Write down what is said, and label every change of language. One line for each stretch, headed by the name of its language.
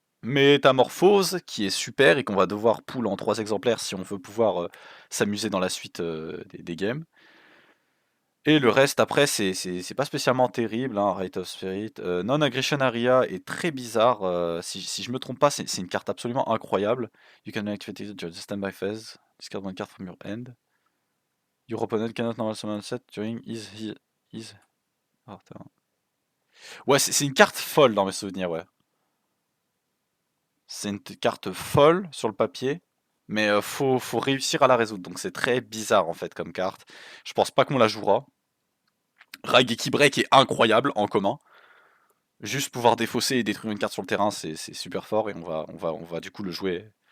French: Métamorphose, qui est super et qu'on va devoir pull en 3 exemplaires si on veut pouvoir s'amuser dans la suite des games. Et le reste, après, c'est pas spécialement terrible, hein, Rite of Spirit. Non-Aggression Area est très bizarre. Si je me trompe pas, c'est une carte absolument incroyable.
English: You can activate it during the standby phase. Discard one card from your hand. Your opponent cannot normal summon set during his.
French: Oh, ouais, c'est une carte folle dans mes souvenirs, ouais. C'est une carte folle sur le papier, mais faut réussir à la résoudre. Donc c'est très bizarre en fait comme carte. Je pense pas qu'on la jouera. Raigeki Break est incroyable en commun. Juste pouvoir défausser et détruire une carte sur le terrain, c'est super fort et on va du coup le jouer.